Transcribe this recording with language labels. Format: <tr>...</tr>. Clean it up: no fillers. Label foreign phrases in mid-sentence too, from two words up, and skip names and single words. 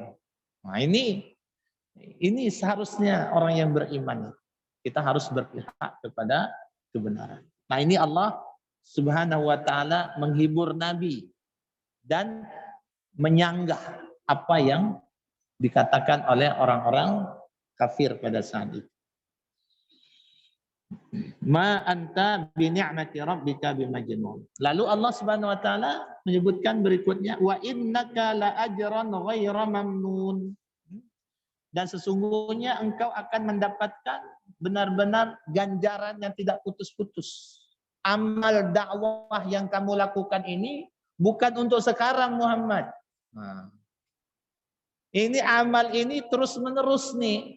<id>Nah, ini seharusnya orang yang beriman. Kita harus berpihak kepada kebenaran. Nah, ini Allah</id> <ar>سبحانه وتعالى</ar> <id>menghibur Nabi dan menyanggah apa yang dikatakan oleh orang-orang kafir pada saat itu.</id> <ar>ما أنت بنعمة ربك بمجنون.</ar> <id>Lalu Allah</id> <ar>سبحانه وتعالى</ar> <id>menyebutkan berikutnya,</id> <ar>وإنك لأجرا غير ممنون.</ar> <id>Dan sesungguhnya engkau akan mendapatkan benar-benar ganjaran yang tidak putus-putus. Amal dakwah yang kamu lakukan ini bukan untuk sekarang, Muhammad. Nah, ini amal ini terus-menerus nih.</id>